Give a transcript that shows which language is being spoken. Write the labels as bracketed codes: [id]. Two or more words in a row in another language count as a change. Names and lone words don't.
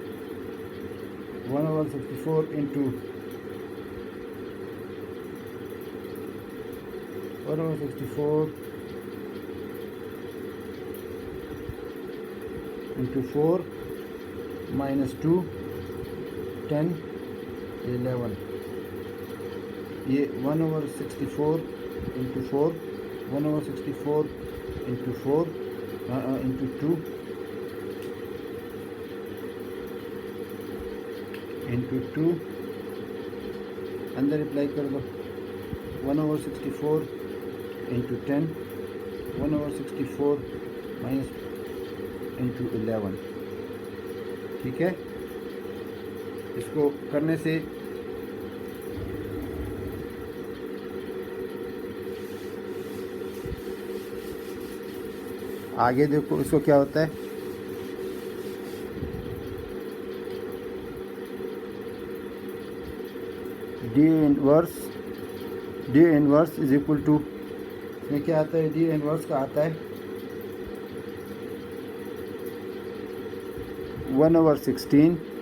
[en] 1/64 into 1/64 into 4 -2 10 11, ये 1/64 into 4, 1/64 into 4 into 2 [hi] into 2 अंदर अप्लाई कर दो [en] 1/64 into 10, 1/64 minus into 11, [hi] ठीक है। इसको करने से आगे देखो इसको क्या होता है। [en] D inverse is equal to, [hi] इसमें क्या आता है, [en] D inverse [hi] का आता है 1/16